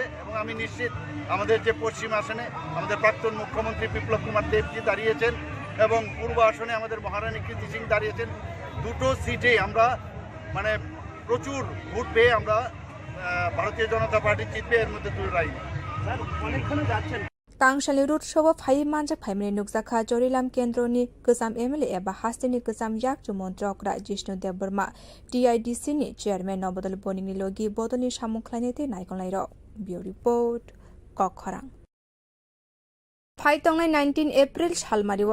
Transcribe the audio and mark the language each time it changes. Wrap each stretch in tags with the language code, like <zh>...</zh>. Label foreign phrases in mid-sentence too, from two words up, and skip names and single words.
<bn>এবং আমি নিশ্চিত আমাদের যে পশ্চিম আসনে আমাদের প্রাক্তন মুখ্যমন্ত্রী বিপ্লব কুমার দেবজি দাঁড়িয়েছেন এবং পূর্ব আসনে আমাদের মহারানী কীর্তি সিং দাঁড়িয়েছেন। দুটো সিটে আমরা মানে প্রচুর ভোট পেয়ে আমরা ভারতীয় জনতা পার্টি জিতবে, এর মধ্যে দুটো রাই অনেকক্ষণ যাচ্ছেন।</bn> <trp>तांगशालि रुट शोबो फाइ मानजक फाइमनि नुकजाखा जरिलाम केन्द्रनि गोजाम एमएलए एबा हास्टेनि गोजाम याकजु मन्त्रकरा जिष्णुदेब बर्मा टीआईडीसी नि चेयरमैन नबदल बनिनि लोगि बदलनि सामुखलायनेते नायकलायर बियो रिपोर्ट कखरां फाइतंनाय 19 एप्रिल सालमारिव</trp>